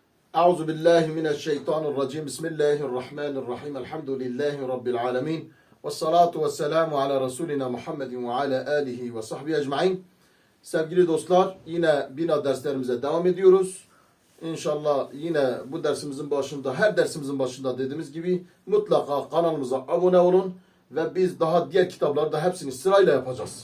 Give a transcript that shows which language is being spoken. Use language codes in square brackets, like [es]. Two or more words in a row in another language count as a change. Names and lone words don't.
[ar] أعوذ بالله من الشيطان الرجيم. بسم الله الرحمن الرحيم. الحمد لله رب العالمين. والصلاة والسلام على رسولنا محمد وعلى آله وصحبه أجمعين. [tr] Sevgili dostlar, yine bina derslerimize devam ediyoruz. İnşallah yine bu dersimizin başında, her dersimizin başında dediğimiz gibi mutlaka kanalımıza abone olun ve biz daha diğer kitapları da hepsini sırayla yapacağız.